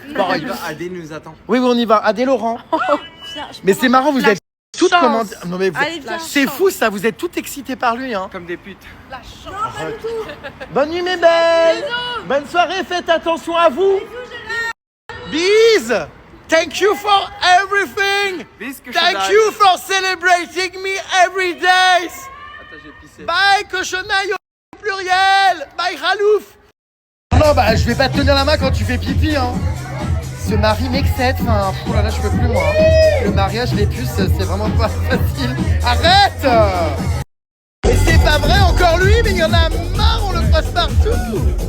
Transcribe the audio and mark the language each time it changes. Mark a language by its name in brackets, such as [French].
[French] Bon, Adé nous attend. oui, on y va. Adé Laurent. Mais c'est marrant, vous êtes toutes comment dire. Non, mais Allez, viens. c'est fou ça, vous êtes toutes excitées par lui. Hein. Comme des putes. Bonne nuit, mes belles. Bonne soirée, faites attention à vous. Bis. [English] Thank you for everything. Thank you for celebrating me every day. [French] Attends, j'ai pissé. Bye, cochonaille au pluriel. Bye, Ralouf. Non, bah, je vais pas te tenir la main quand tu fais pipi, hein. Ce mari m'excède, enfin, oh là là, je peux plus, moi. Le mariage, les puces, c'est vraiment pas facile. Arrête. Mais c'est pas vrai, encore lui, mais il y en a marre, on le croise partout.